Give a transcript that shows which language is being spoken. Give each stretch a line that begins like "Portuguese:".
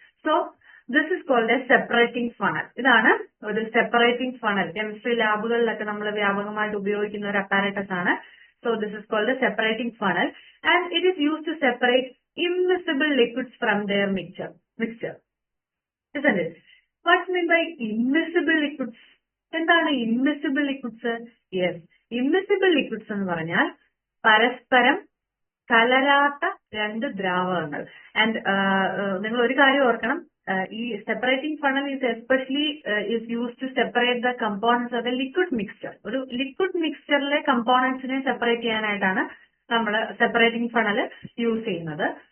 English: So this is called a separating funnel.
Malayalam: ഇതാണ് ഒരു separating funnel. Chemistry ലാബുകളിലൊക്കെ നമ്മൾ വ്യാപകമായിട്ട് ഉപയോഗിക്കുന്ന ഒരു അപ്പാരറ്റസ് ആണ്.
English: So this is called a separating funnel and it is used to separate immiscible liquids from their mixture. Isn't it? What's meant by immiscible liquids?
Malayalam: എന്താണ്
English: immiscible liquids?
Malayalam: Yes, immiscible liquids എന്ന് പറഞ്ഞാൽ പരസ്പരം കലരാത്ത 2 ദ്രാവകങ്ങൾ.
English: and
Malayalam: നിങ്ങൾ ഒരു കാര്യം ഓർക്കണം,
English: ഈ separating funnel is especially is use to separate the components of a liquid mixture.
Malayalam: ഒരു ലിക്വിഡ് മിക്സ്ചറിലെ കമ്പോണൻസിനെ സെപ്പറേറ്റ് ചെയ്യാനായിട്ടാണ് നമ്മൾ സെപ്പറേറ്റിംഗ് ഫണൽ യൂസ് ചെയ്യുന്നത്.